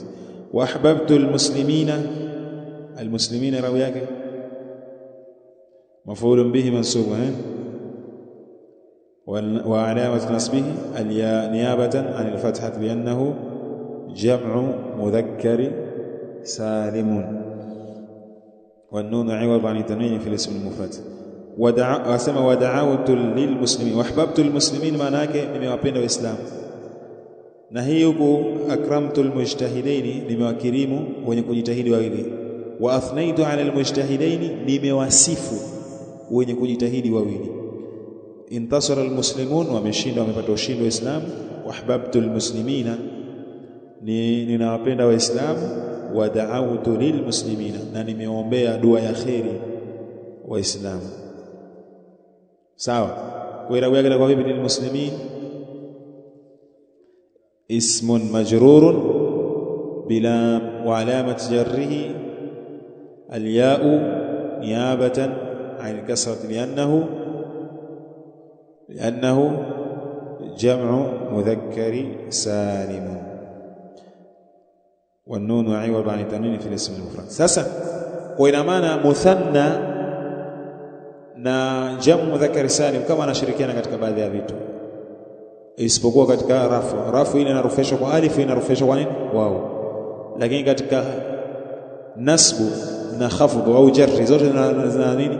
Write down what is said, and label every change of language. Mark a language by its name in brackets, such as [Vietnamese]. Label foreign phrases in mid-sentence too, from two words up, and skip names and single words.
[Arabic] وأحببت المسلمين رواياك مفعول به منصوب وعلامة نصبه الياء نيابة عن الفتحة لأنه جمع مذكر سالم والنون عوض عن التنوين في الاسم المفرد. ودعوت للمسلمين واحببت المسلمين, [Swahili] maana yake nimewapenda waislamu. Na hii huko [Arabic] أكرمت المجتهدين, [Swahili] nimewakirimu wenye kujitahidi wawili. [Arabic] وأثنيت على المجتهدين, [Swahili] nimewasifu wenye kujitahidi wawili. [Arabic] انتصر المسلمون, [Swahili] wameshinda, wamepata ushindi waislamu. [Arabic] وأحببت المسلمين, [Swahili] ninawapenda waislamu. [Arabic] ودعوت للمسلمين, [Swahili] na nimeombea dua ya khairi waislamu. sawa. Kwa irabu yake kwa vipi? [Arabic] للمسلمين اسم مجرور بلا وعلامة جره الياء نيابة عن الكسرة لأنه جمع مذكر سالم والنون عوض عن التنوين في الاسم المفرد. [Swahili] Sasa kwa ina maana muthanna na [Arabic] جمع مذكر سالم [Swahili] kama anashirikiana katika baadhi ya vitu, isipokuwa katika rafu ile inarufishwa kwa alif, inarufishwa kwa nini? Wao. Lakini katika nasbu na khafdhu au jarri zote zina nini?